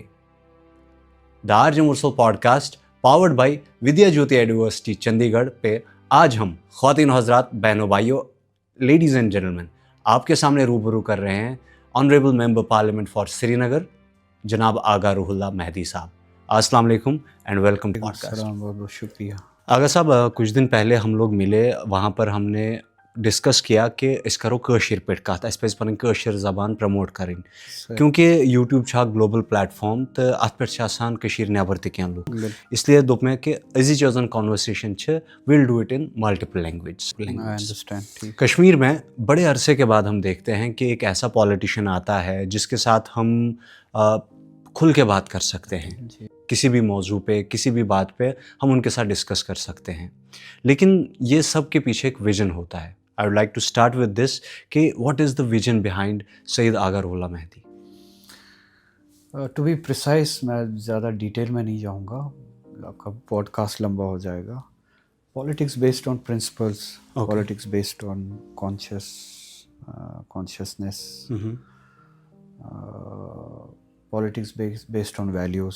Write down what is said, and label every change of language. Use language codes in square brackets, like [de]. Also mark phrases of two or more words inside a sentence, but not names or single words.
[ur] تارجم ارسو [en] podcast powered by [ur] ودیا جیوتی یونیورسٹی چندی گڑھ پہ آج ہم خواتین و حضرات, بہنوں بھائیوں, [en] ladies and gentlemen, [ur] آپ کے سامنے روبرو کر رہے ہیں [en] honourable member parliament for [ur] سری نگر جناب آغا روح اللہ مہدی صاحب. [ar] السلام علیکم [en] and welcome to podcast. [ur] السلام, بہت بہت شکریہ. آغا صاحب, کچھ دن پہلے ہم لوگ ملے, وہاں پر ہم نے ڈسکس کیا کہ [ks] اس کرو کٲشِر پٲٹھۍ کَتھ, اَسہِ پَزِ پَنٕنۍ کٲشِر زبان پرٛموٹ کَرٕنۍ, کیونکہ یوٗٹیوٗب چھُ اکھ [en] global platform [ks] تہٕ اَتھ پٮ۪ٹھ چھِ آسان کٔشیٖرِ نٮ۪بر تہِ کینٛہہ لُکھ. [ur] اس لیے [ks] دوٚپ مےٚ کہ أزِچ یۄس زَن کانورسیشن چھِ, [en] we'll do it in multiple language. [ur] کشمیر میں بڑے عرصے کے بعد ہم دیکھتے ہیں کہ ایک ایسا پالیٹیشین آتا ہے جس کے ساتھ ہم کھل کے بات کر سکتے ہیں, کسی بھی موضوع پہ, کسی بھی بات پہ ہم ان کے ساتھ ڈسکس کر سکتے ہیں. لیکن یہ سب کے پیچھے ایک ویژن ہوتا ہے. [en] I would like to start with this کہ what is the vision behind سید آغا روح اللہ مہدی؟ to be precise, [ur] میں زیادہ ڈیٹیل میں نہیں جاؤں گا, آپ کا پوڈ کاسٹ لمبا ہو جائے گا. [en] politics based on principles, politics based on consciousness, politics based on values.